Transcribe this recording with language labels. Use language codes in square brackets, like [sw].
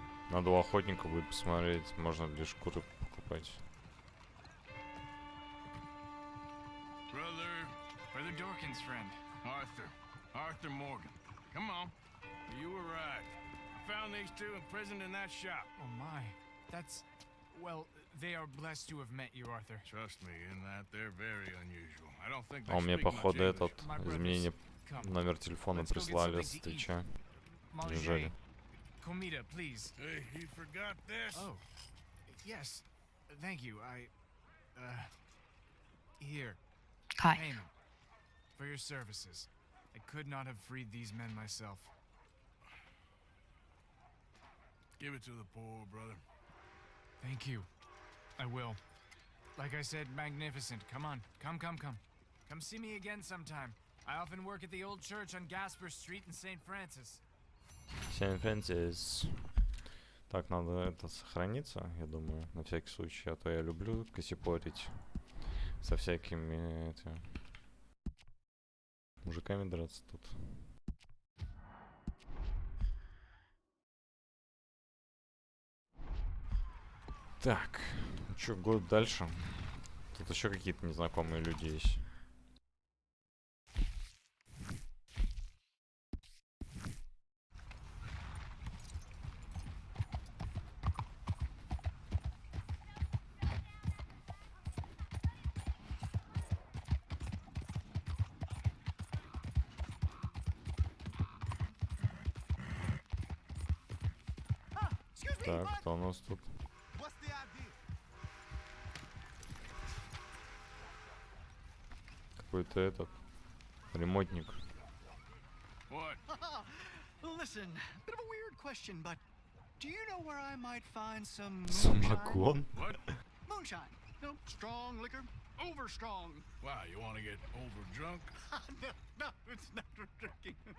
[ru] Надо у охотника будет посмотреть, можно ли шкуры покупать. [en] Brother Dorkin's friend. Arthur, Arthur Morgan. Come on. You were right. I found these two imprisoned in that shop. Oh my. That's... Well, they are blessed to have met you, Arthur. Trust me, in that they're very unusual. I don't think [ru] А у меня [en] speak much [ru] походу [en] English. [ru] этот изменение номер телефона прислали с Твича. Неужели? [en] Comida, please. Hey, you forgot this? Oh. Yes. Thank you. Here. [ru] Кайф. [en] Payment. For your services. I could not have freed these men myself. Give it to the poor, brother. Thank you. I will. Like I said, magnificent. Come on. Come. Come see me again sometime. I often work at the old church on Gasper Street in St. Francis. [ru] Сент-Фрэнсис. Так, надо это сохраниться, я думаю, на всякий случай. А то я люблю косипорить со всякими мужиками драться тут. Так, ну чё, год дальше. Тут еще какие-то незнакомые люди есть. Так, кто у нас тут? Какой-то этот ремонтник. [en] What? Listen, bit of a weird question, but do you know where I might find some [ru] Самогон? [en] What? moonshine? No, strong liquor, over strong. Wow, you want to get over drunk? No, it's not for drinking.